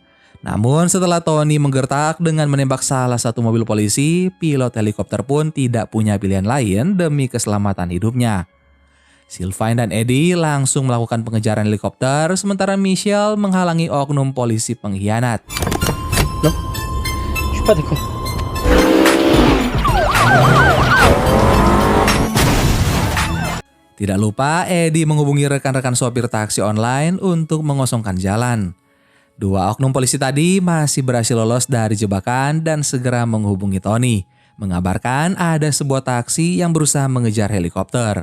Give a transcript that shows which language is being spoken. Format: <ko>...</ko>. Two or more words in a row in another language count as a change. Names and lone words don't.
<id>Namun setelah Tony menggertak dengan menembak salah satu mobil polisi, pilot helikopter pun tidak punya pilihan lain demi keselamatan hidupnya. Sylvain dan Eddie langsung melakukan pengejaran helikopter sementara Michelle menghalangi oknum polisi pengkhianat.</id> <fr>Non, je suis pas d'accord.</fr> <id>Tidak lupa Eddie menghubungi rekan-rekan sopir taksi online untuk mengosongkan jalan. Dua oknum polisi tadi masih berhasil lolos dari jebakan dan segera menghubungi Tony, mengabarkan ada sebuah taksi yang berusaha mengejar helikopter.</id>